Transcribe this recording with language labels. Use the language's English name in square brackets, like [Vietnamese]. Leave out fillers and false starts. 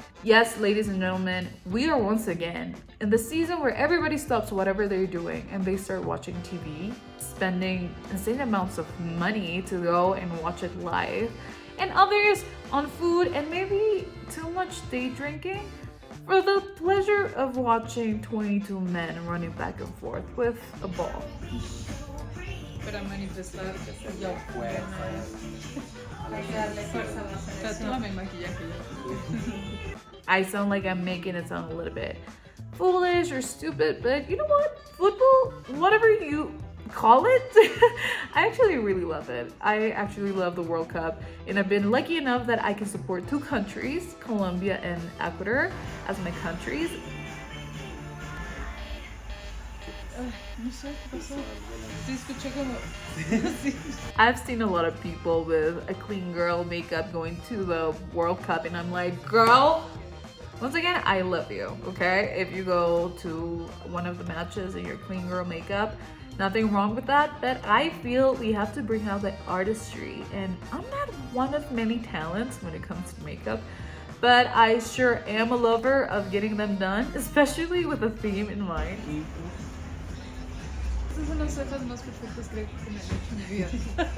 [English] Yes, ladies and gentlemen, we are once again in the season where everybody stops whatever they're doing and they start watching TV, spending insane amounts of money to go and watch it live, and others on food and maybe too much day drinking for the pleasure of watching 22 men running back and forth with a ball. [Spanish] Para manifestar que yo puedo. Hay que darle fuerza a hacer eso. Maquillaje. [English] I sound like I'm making it sound a little bit foolish or stupid, but you know what? Football, whatever you call it, I actually really love it. I actually love the World Cup, and I've been lucky enough that I can support two countries, Colombia and Ecuador, as my countries. [Spanish] No sé qué pasó. Sí, escuché como. [English] I've seen a lot of people with a clean girl makeup going to the World Cup, and I'm like, girl, once again, I love you, okay? If you go to one of the matches in your clean girl makeup, nothing wrong with that, but I feel we have to bring out the artistry. And I'm not one of many talents when it comes to makeup, but I sure am a lover of getting them done, especially with a theme in mind. [Spanish] Estas son las cejas más perfectas creo que me han hecho en mi vida.